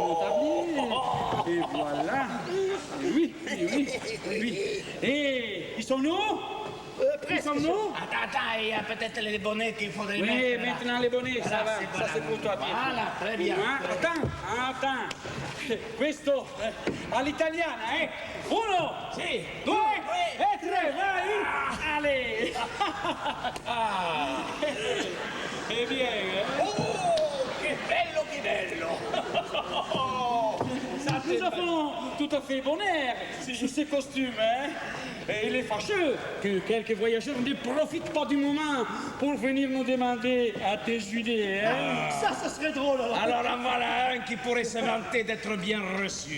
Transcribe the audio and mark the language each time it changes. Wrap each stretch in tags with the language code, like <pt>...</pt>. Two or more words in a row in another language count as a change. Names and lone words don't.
<fr>mon tablier. Et voilà. Oui. Et ils sont nous? Ils sont nous? Attends, il y a peut-être les bonnets qu'il faudrait Oui, mettre. là. maintenant les bonnets, ça va. c'est Ça c'est pour toi, Pietro. Voilà, très bien. Attends.</fr> <it>Questo all'italiana, eh? 1, Sì, 2 e 3, vai!</it> <fr>Allez! Eh bien, hein?</fr> <it>Oh, che bello!</it> <fr>Nous avons tout à fait bon air sous ces costumes, hein? Et il est fâcheux que quelques voyageurs ne profitent pas du moment pour venir nous demander à déjeuner, hein? Ça serait drôle, alors. Alors en voilà un qui pourrait se vanter d'être bien reçu.</fr>